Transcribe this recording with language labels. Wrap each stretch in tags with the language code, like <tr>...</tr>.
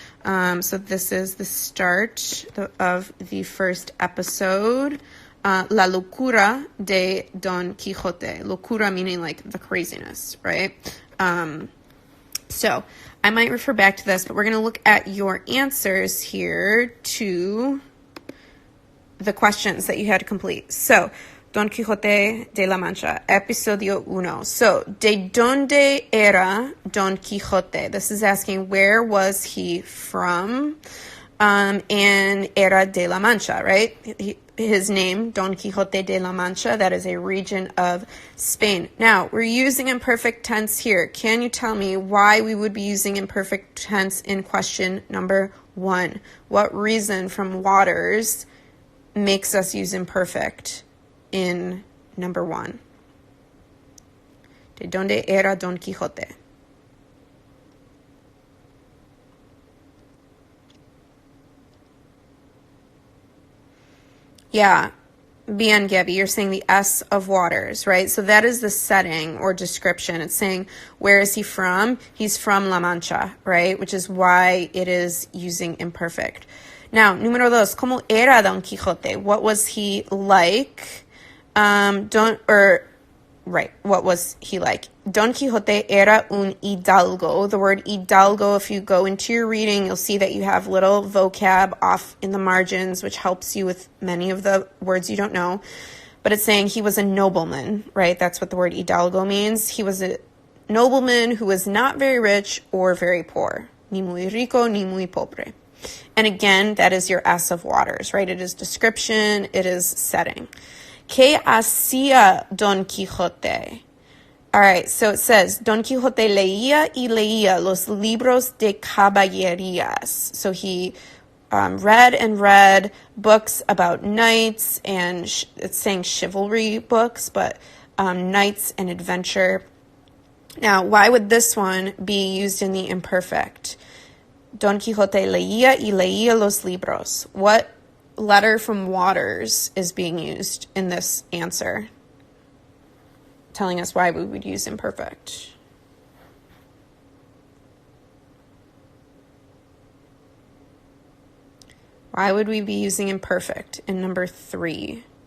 <en>So this is the start of the first episode,</en> <es>La locura de Don Quixote.</es> <en>Locura meaning like the craziness, right? So I might refer back to this, but we're going to look at your answers here to the questions that you had to complete. So, Don Quixote de la Mancha, episodio 1.</en> <es>So, ¿de dónde era Don Quixote?</es> <en>This is asking where was he from? And</en> <es>era de la Mancha,</es> <en>right? His name, Don Quixote de la Mancha, that is a region of Spain. Now, we're using imperfect tense here. Can you tell me why we would be using imperfect tense in question number 1? What reason from Waters makes us use imperfect in number 1?</en> <es>¿De dónde era Don Quixote?</es> <en>Yeah, bien, Gabby, you're saying the S of Waters, right? So that is the setting or description. It's saying, where is he from? He's from La Mancha, right? Which is why it is using imperfect.</en> <es>Now, número 2, ¿cómo era Don Quixote?</es> <en>What was he like? What was he like?</en> <es>Don Quixote era un hidalgo.</es> <en>The word hidalgo, if you go into your reading, you'll see that you have little vocab off in the margins, which helps you with many of the words you don't know. But it's saying he was a nobleman, right? That's what the word hidalgo means. He was nobleman who was not very rich or very poor.</en> <es>Ni muy rico, ni muy pobre.</es> <en>And again, that is your S of waters, right? It is description, it is setting.</en> <es>¿Qué hacía Don Quijote?</es> <en>All right, so it says,</en> <es>Don Quijote leía y leía los libros de caballerías.</es> <en>So he read and read books about knights, and it's saying chivalry books, but knights and adventure. Now, why would this one be used in the imperfect?</en> <es>Don Quixote leía y leía los libros.</es> <en>What letter from waters is being used in this answer? Telling us why we would use imperfect. Why would we be using imperfect in number 3?</en>